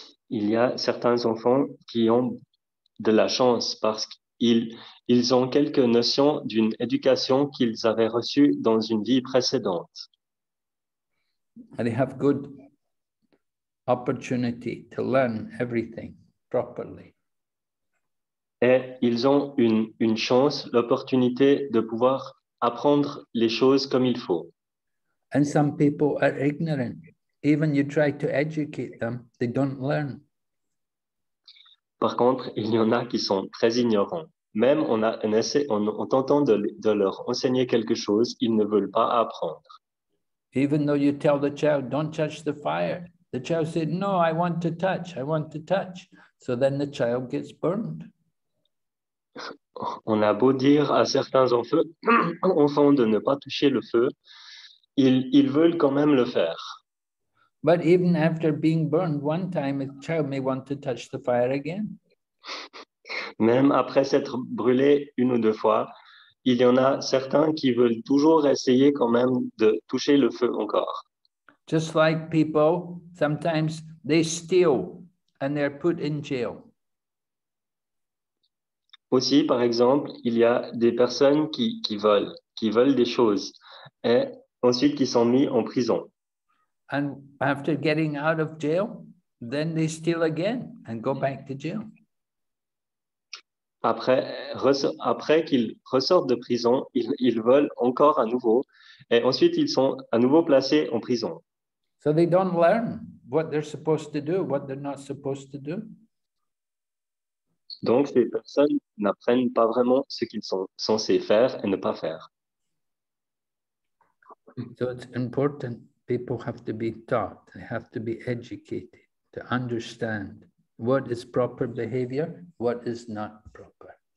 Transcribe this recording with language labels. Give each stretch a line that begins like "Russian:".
French: Il y a certains enfants qui ont de la chance parce qu'ils ont quelques notions d'une éducation qu'ils avaient reçue dans une vie précédente.
English: And they have good opportunity to learn everything properly.
French: Et ils ont une chance, l'opportunité de pouvoir apprendre les choses comme il faut.
English: And some people are ignorant. Even you try to educate them, they don't learn.
French: Par contre, il y en a qui sont très ignorants. Même en tentant de leur enseigner quelque chose, ils ne veulent pas apprendre.
English: Even though you tell the child, don't touch the fire, the child said, no, I want to touch, I want to touch. So then the child gets burned.
French: On a beau dire à certains enfants de ne pas toucher le feu, ils veulent quand même le faire.
English: But even after being burned one time, a child may want to touch the fire again.
French: Même après s'être brûlé une ou deux fois, il y en a certains qui veulent toujours essayer quand même de toucher le feu encore.
English: Just like people, sometimes they steal and they're put in jail.
French: Aussi, par exemple, il y a des personnes qui volent des choses et ensuite qui sont mis en prison.
English: And after getting out of jail, then they steal again and go back to jail.
French: Après qu'ils ressortent de prison, ils volent encore à nouveau et ensuite ils sont à nouveau placés en prison.
English: So they don't learn what they're supposed to do, what they're not supposed to do.
French: Donc, ces personnes n'apprennent pas vraiment ce qu'ils sont censés faire et ne pas faire.
English: So it's important. People have to be taught. They have to be educated to understand what is proper behavior, what is not proper.